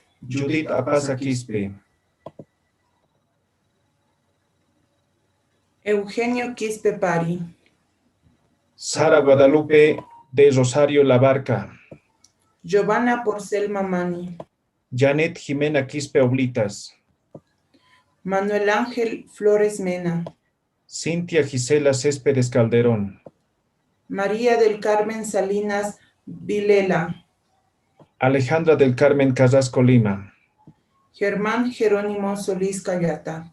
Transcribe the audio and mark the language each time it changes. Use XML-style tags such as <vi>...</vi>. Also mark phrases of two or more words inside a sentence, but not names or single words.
<es>Judith Apaza Quispe. Eugenio Quispe Pari. Sara Guadalupe de Rosario Labarca. Giovanna Porcel Mamani. Janet Jimena Quispe Oblitas. Manuel Ángel Flores Mena. Cintia Gisela Céspedes Calderón. María del Carmen Salinas Vilela. Alejandra del Carmen Carrasco Lima. Germán Jerónimo Solís Cayata.</es>